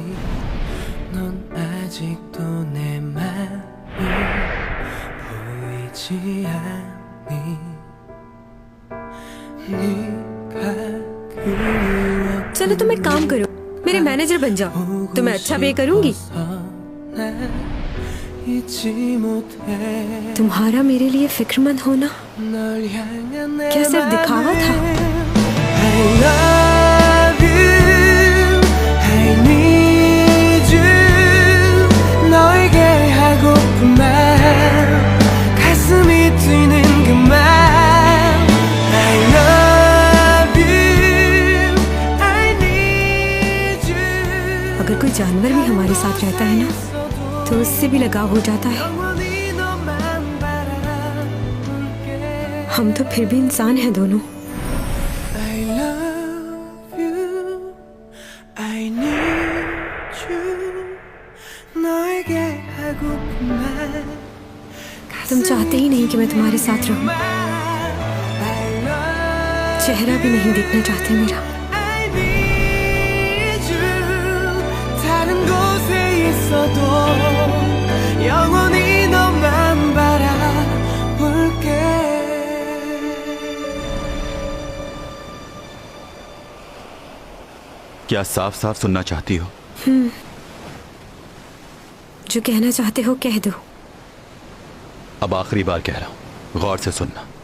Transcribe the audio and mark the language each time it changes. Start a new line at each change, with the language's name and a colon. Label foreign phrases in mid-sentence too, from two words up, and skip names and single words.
Hindi: चलो तुम एक काम करो, मेरे मैनेजर बन जाओ, तो मैं अच्छा पे करूंगी। तुम्हारा मेरे लिए फिक्रमंद होना क्या सिर्फ दिखावा था?
English: I love you, I need you.
Korean: 너에게 하고픈 말, 가슴이 뛰는 그 말.
English: I love you, I need you.
Hindi: अगर कोई जानवर भी हमारे साथ रहता है ना तो उससे भी लगाव हो जाता है। हम तो फिर भी इंसान हैं दोनों। तुम चाहते ही नहीं कि मैं तुम्हारे साथ रहूं, चेहरा भी नहीं देखना चाहते मेरा।
Korean: 다른 곳에 있어도 영원히 너만 바라볼게.
Hindi: क्या साफ साफ सुनना चाहती हो? जो कहना चाहते हो कह दो। अब आखिरी बार कह रहा हूं, गौर से सुनना।